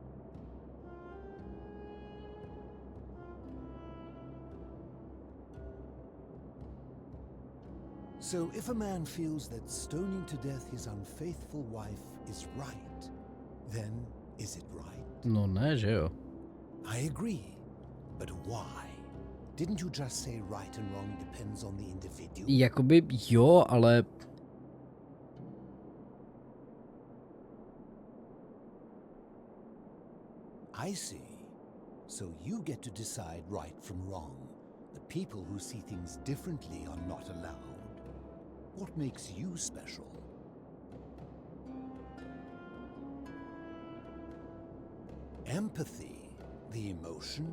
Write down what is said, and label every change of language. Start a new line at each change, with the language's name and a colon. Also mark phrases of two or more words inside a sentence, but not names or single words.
English: So if a man feels that stoning to death his unfaithful wife is right, then is it right?
Czech: No ne, že jo.
English: I agree. But why? Didn't you just say right and wrong depends on the individual?
Czech: Jakoby jo, ale...
English: I see. So you get to decide right from wrong. But people who see things differently are not allowed. What makes you special? Empathy, the emotion?